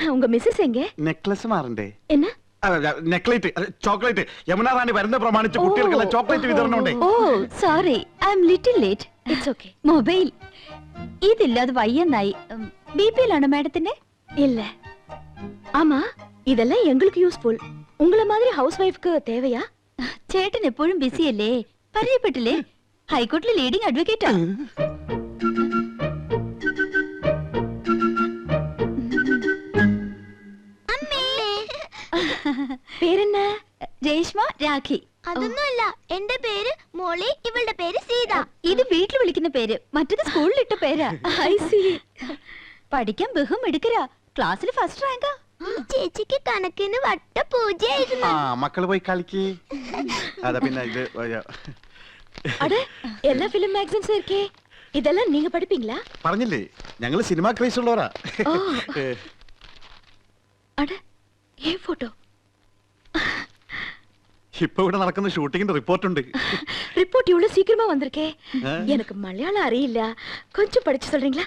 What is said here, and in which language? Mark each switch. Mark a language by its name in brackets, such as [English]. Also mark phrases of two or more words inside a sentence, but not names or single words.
[Tamil] உங்க மிஸ்ஸஸ் எங்க? [Malayalam] നെക്ലസ് മാറണ്ടേ? [Tamil] என்ன? [Malayalam] നെക്ലേറ്റ് ചോക്ലേറ്റ് യമുന റാണി വരുന്ന പ്രമാണിച്ച് കുട്ടികൾക്കുള്ള ചോക്ലേറ്റ് വിതരണമുണ്ട്. [English] Oh sorry, I am little late. It's okay. [Malayalam] മൊബൈൽ ഇതില്ലാതെ വയ്യന്നായി. ബിപിയിലാണോ മാഡത്തിന്റെ? [Tamil] இல்ல. ஆமா, இதெல்லாம் எங்களுக்கு யூஸ்ஃபுல். உங்கள மாதிரி [English] house wife [Tamil] தேவையா? [Malayalam] ചേട്ടൻ എപ്പോഴും ബിസി അല്ലേ? പരിചയപ്പെട്ടില്ലേ? ഹൈക്കോർട്ടിലെ [English] leading advocate. [Malayalam] പേരെന്ന? രേഷ്മ, രാഖി. അതൊന്നുമല്ല, എന്റെ പേര് മോളി, ഇവളുടെ പേര് സീത. ഇത് വീട്ടിൽ വിളിക്കുന്ന പേര്, മറ്റത് സ്കൂളിൽ ഇട്ട പേരാ. [English] I see. [Malayalam] പഠിക്കാൻ ബഹും എടുക്കരാ, ക്ലാസ്സിൽ [English] first rank. [Malayalam] ചേച്ചിക്ക് കണക്കിന് വട്ട പൂജയായിരുന്നു. മക്കള് പോയി കളിക്ക്. അതാ പിന്നെ ഇത് [Tamil] அட எல்லா [English] film magazines [Tamil] இருக்கே, இதெல்லாம் நீங்க படிப்பீங்களா? [Malayalam] പറഞ്ഞില്ലേ ഞങ്ങൾ [English] cinema craze [Malayalam] ഉള്ളവരാ. [Tamil] அட ஏ போட்டோ. [Malayalam] ഇപ്പൊ ഇവിടെ നടക്കുന്ന ഷൂട്ടിങ്ങിന്റെ റിപ്പോർട്ട് ഉണ്ട്. [Tamil] ரிப்போர்ட் இவ்வளவு சீக்கிரமா வந்திருக்கே. எனக்கு மலையாளம் அறியிല്ല, கொஞ்சம் படிச்சு சொல்றீங்களா?